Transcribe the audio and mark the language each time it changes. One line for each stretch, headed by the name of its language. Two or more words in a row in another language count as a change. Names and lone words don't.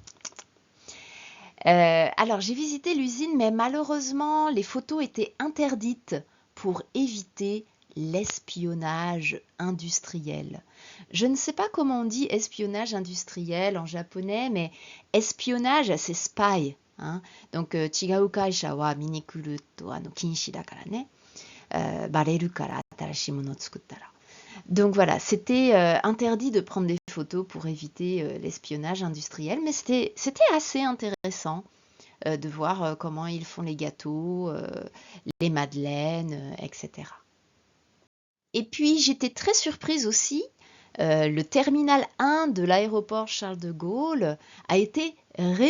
French: Alors, j'ai visité l'usine, mais malheureusement, les photos étaient interdites pour éviter l'espionnage industriel. Je ne sais pas comment on dit espionnage industriel en japonais, mais espionnage, c'est spy. Hein. Donc,
Japanese: 違う会社は見に来ると禁止だからね. バレるから新しいもの作ったら.
French: Donc voilà, c'était interdit de prendre des photos pour éviter l'espionnage industriel, mais c'était assez intéressant de voir comment ils font les gâteaux, les madeleines, etc. Et puis j'étais très surprise aussi, le terminal 1 de l'aéroport Charles de Gaulle a été rénové.